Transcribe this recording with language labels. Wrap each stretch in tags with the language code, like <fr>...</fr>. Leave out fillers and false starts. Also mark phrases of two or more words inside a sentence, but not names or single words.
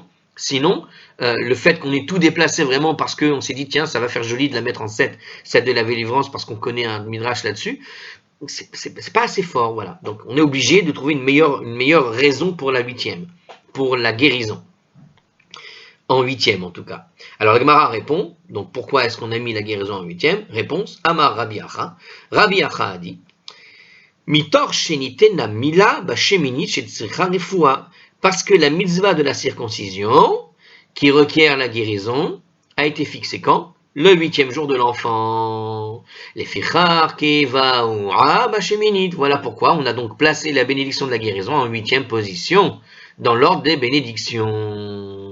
<fr>Sinon, le fait qu'on ait tout déplacé vraiment parce qu'on s'est dit tiens, ça va faire joli de la mettre en 7, celle de la délivrance, parce qu'on connaît un midrash là-dessus, c'est pas assez fort, voilà. Donc on est obligé de trouver une meilleure raison pour la 8e, pour la guérison. En 8e en tout cas. Alors la Gemara répond, donc pourquoi est-ce qu'on a mis la guérison en 8e? Réponse,</fr> <he>אמר רבי אחא.</he> <fr>Rabbi Acha a dit,</fr> <he>מתוך שניתנה מילה בשמינית שצריכה רפואה,</he> <fr>parce que la mitzvah de la circoncision, qui requiert la guérison, a été fixée quand? Le 8e jour de l'enfant.</fr> <he>לפיכך קבעוה בשמינית.</he> <fr>Voilà pourquoi on a donc placé la bénédiction de la guérison en 8e position, dans l'ordre des bénédictions.</fr>